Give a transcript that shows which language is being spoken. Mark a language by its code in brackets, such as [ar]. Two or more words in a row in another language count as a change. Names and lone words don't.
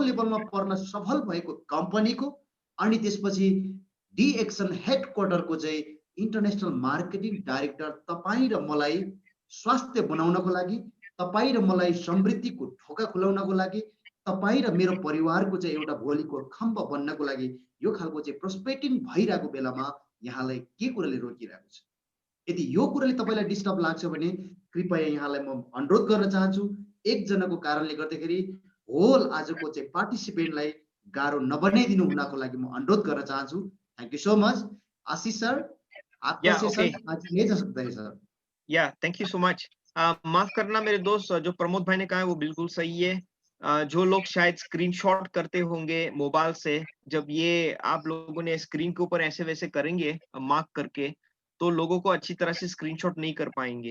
[ne] लेभलमा पर्न सफल भएको कम्पनीको अनि त्यसपछि डी एक्सन हेडक्वार्टरको चाहिँ [en] international marketing director [ne] तपाईँ र मलाई स्वास्थ्य बनाउनको लागि, तपाईँ र मलाई समृद्धिको ढोका खुलाउनको लागि, तपाईँ र मेरो परिवारको चाहिँ एउटा भोलिको खम्ब बन्नको लागि यो खालको चाहिँ प्रोस्पेक्टिङ भइरहेको बेलामा यहाँलाई के कुराले रोकिरहेको छ? यदि यो कुराले तपाईँलाई डिस्टर्ब लाग्छ भने कृपया यहाँलाई म अनुरोध गर्न चाहन्छु, एकजनाको कारणले गर्दाखेरि होल आजको चाहिँ पार्टिसिपेन्टलाई गाह्रो नबनाइदिनु हुनको लागि म अनुरोध गर्न चाहन्छु। [en] Thank you so much. Ashish sir, आपका या [hi] सेशन ओके आज ले जा सकता है सर। [en] yeah thank you so much. [hi] माफ करना मेरे दोस्त, जो प्रमोद भाई ने कहा है वो बिल्कुल सही है। जो लोग शायद स्क्रीनशॉट करते होंगे मोबाइल से, जब ये आप लोगों ने स्क्रीन के ऊपर ऐसे वैसे करेंगे मार्क करके, तो लोगों को अच्छी तरह से स्क्रीनशॉट नहीं कर पाएंगे।